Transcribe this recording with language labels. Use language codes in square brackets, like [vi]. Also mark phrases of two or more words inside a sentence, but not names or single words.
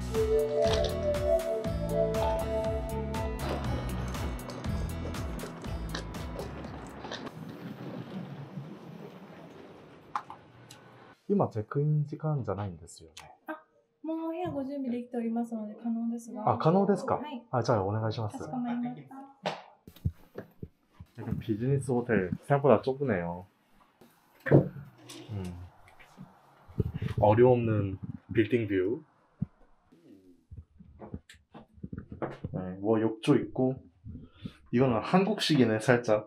[ja] 今チェックイン時間じゃないんですよね。もうお部屋ご準備できておりますので可能ですが。あ、可能ですか。はい。 [ko] 아, 자, [ja] お願いします. かしこまりました。 [ko] 약간 비즈니스 호텔 생각보다 좁으네요. 어려움없는 빌딩 뷰. 네, 뭐 욕조 있고. 이거는 한국식이네 살짝.